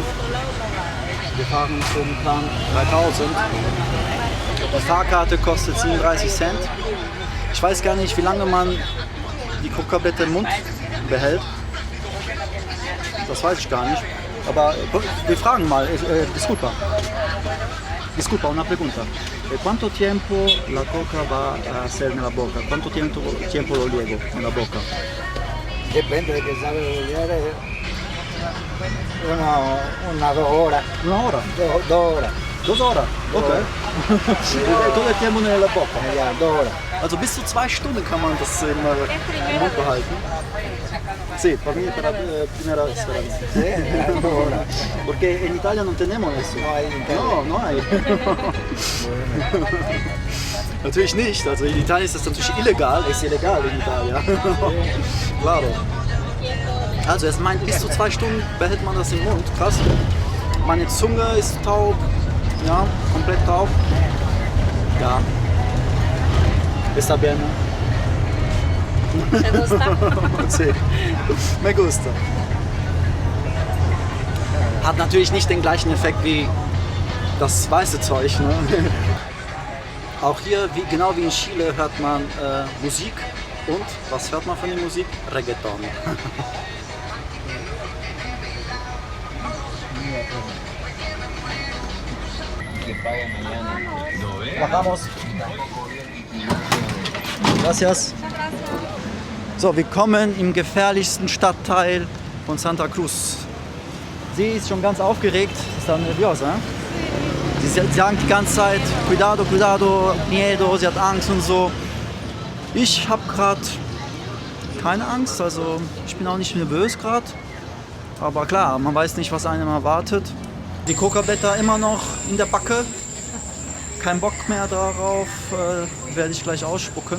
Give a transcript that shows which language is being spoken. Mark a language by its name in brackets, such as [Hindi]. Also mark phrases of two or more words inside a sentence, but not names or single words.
[German] Wir fahren zum Plan 3000. Die Fahrkarte kostet 37 Cent. Ich weiß gar nicht, wie lange man die Coca-Blätter im Mund behält. Das weiß ich gar nicht. Aber wir fragen mal. [Spanish] Disculpa. Disculpa, una pregunta. ¿Cuánto tiempo la coca va a hacer en la boca? ¿Cuánto tiempo lo llevo en la boca? Depende de que sabe beber. Una 2 horas. Una hora? 2 horas. 2 horas? Okay. Todo el tiempo en la boca. Ja, 2 horas. [German] Also bis zu 2 Stunden kann man das im Mund behalten. [Spanish] Sí, para mí para primera esperanza. Sí, 2 horas. Porque en Italia no tenemos eso. No hay en Italia. No, no hay. [German] Natürlich nicht. Also in Italien ist das natürlich illegal. Ist illegal in Italien. Claro. Also es meint, bis zu 2 Stunden behält man das im Mund. Krass. Meine Zunge ist taub. Ja, komplett taub. Ja. [Spanish] Está bien, ¿no? ¿Te gusta? Sí. Me gusta. [German] Hat natürlich nicht den gleichen Effekt wie das weiße Zeug. Ne? Auch hier, genau wie in Chile, hört man Musik. Und was hört man von der Musik? [Spanish] Reggaeton. Bajamos. Gracias. [German] So, wir kommen im gefährlichsten Stadtteil von Santa Cruz. Sie ist schon ganz aufgeregt, ist dann nervös, hein? Sie sagen die ganze Zeit, [Spanish] cuidado, cuidado, miedo, [German] sie hat Angst und so. Ich habe gerade keine Angst, also ich bin auch nicht nervös gerade. Aber klar, man weiß nicht, was einem erwartet. Die Coca-Blätter immer noch in der Backe. Kein Bock mehr darauf, werde ich gleich ausspucken.